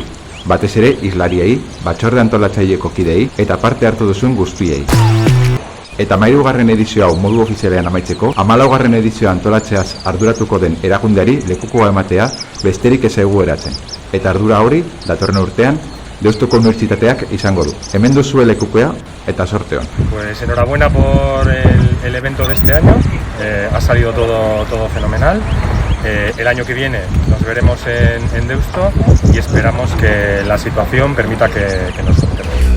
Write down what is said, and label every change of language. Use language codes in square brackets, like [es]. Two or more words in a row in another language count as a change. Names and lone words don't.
[eu] Batez ere islariei, batzorde antolatzaileko kidei eta parte hartu duzuen guztiei. Eta 13. edizio hau modu ofizialean amaitzeko, 14. edizioa antolatzeaz arduratuko den erakundeari lekukoa ematea besterik ez zaigu eratzen. Eta ardura hori, datorren urtean, Deustuko Unibertsitateak izango du. Hemen duzue lekukoa eta sorte on. [es] Pues enhorabuena por el evento de este año, ha salido todo fenomenal. El año que viene nos veremos en Deusto y esperamos que la situación permita que nos juntemos.